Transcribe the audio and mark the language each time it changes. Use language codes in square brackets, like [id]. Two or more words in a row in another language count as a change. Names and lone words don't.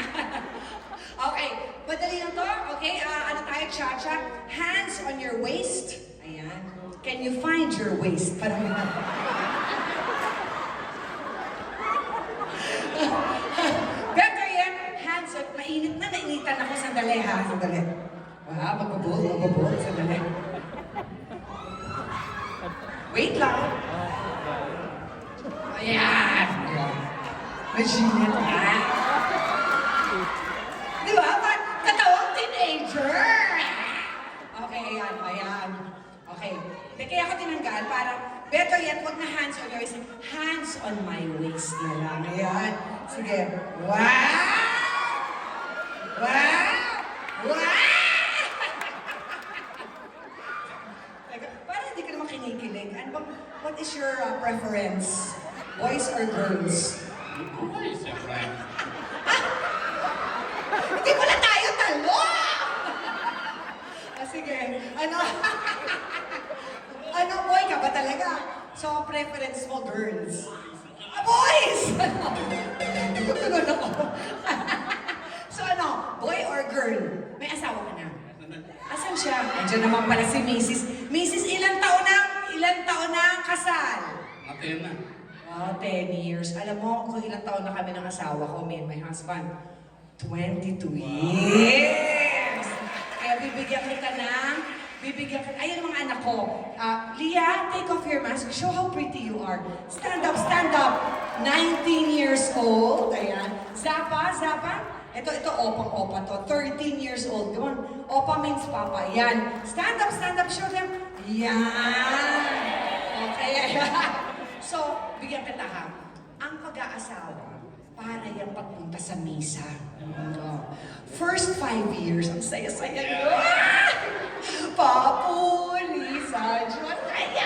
[tl] Okay, madali lang to. Okay, ano tayo, cha-cha? [en] Hands on your waist. Ayan. Can you find your waist? [tl] Parang better yan. [en] Hands on. [tl] Mainit na, nainitan ako. Sandali ha, sandali. Wow, magbabot. Sandali. Wait lang. Ayan. Maginit ha. Di ba? Katawang teenager! Okay, ayan. Okay. Kaya ako tinanggal para, [en] better yet, [tl] wag na [en] hands on your waist. Hands on my waist [tl] na lang. Ayan. Sige. Wow! Parang hindi ka naman kinikilig. [en] What is your preference? Boys or girls? Why is that right? [tl] Hindi pala tayo talo! Sige. Ano, boy ka ba talaga? So, preference mo, girls? Boys! Tutugon ako. [en] So, boy or girl? [tl] May asawa ka na? Asan siya? Andiyan naman pala si Mrs. Mrs. Ilang taon na ang kasal? Natin na. 10 years. Alam mo, kung ilang taon na kami ng asawa ko, [en] me and my husband? 22 years! [tl] Kaya bibigyan kita, ayun mga anak ko. Leah, [en] take off your mask. Show how pretty you are. Stand up. 19 years old. [tl] Ayan. Zapa. Ito, opang-opa to. 13 years old. [en] Come on. Opa means papa. Yan. Stand up. Show them. [tl] Yan. Okay. So, bigyan kita ha. Ang pag-aasawa, para yan pagpunta sa misa. [en] First 5 years, [tl] ang saya-saya nyo. Papu, Lisa, John, kaya!